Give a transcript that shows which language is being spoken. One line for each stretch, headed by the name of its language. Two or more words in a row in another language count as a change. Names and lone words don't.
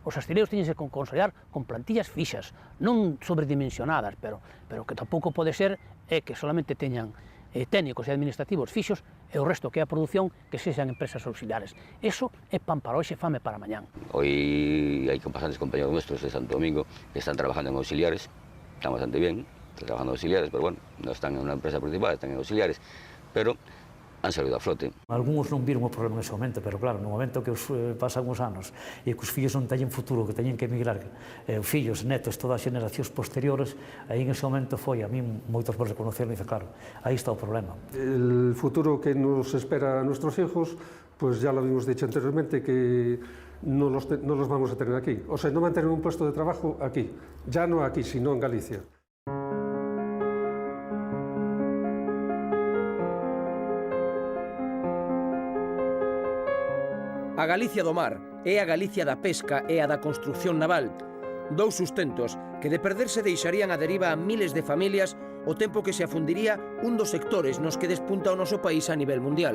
Galician: os astilleros teñense que consolidar con plantillas fixas, non sobredimensionadas, pero que tampouco pode ser que solamente teñan técnicos e administrativos fixos e o resto que é a produción que sexan empresas auxiliares. Eso é pan para hoxe, fame para mañán.
Spanish: Hoy hay bastantes compañeros nuestros de Santo Domingo que están trabajando en auxiliares, están bastante bien, están trabajando en auxiliares, pero bueno, no están en una empresa principal, están en auxiliares, pero han salido a flote.
Galician: Algúns non viron o problema nese momento, pero claro, no momento que pasan os anos e que os fillos non teñen futuro, que teñen que emigrar, fillos, netos, todas as generacións posteriores, aí en ese momento foi, a mí moitos vos reconoceron e dice, claro, aí está o problema.
Spanish: El futuro que nos espera a nuestros hijos, pues ya lo habíamos dicho anteriormente, que no los vamos a tener aquí. O sea, no van a tener un puesto de trabajo aquí, ya no aquí, sino en Galicia.
Galician: A Galicia do mar é a Galicia da pesca e a da construción naval. Dous sustentos que de perderse deixarían a deriva a miles de familias o tempo que se afundiría un dos sectores nos que despunta o noso país a nivel mundial.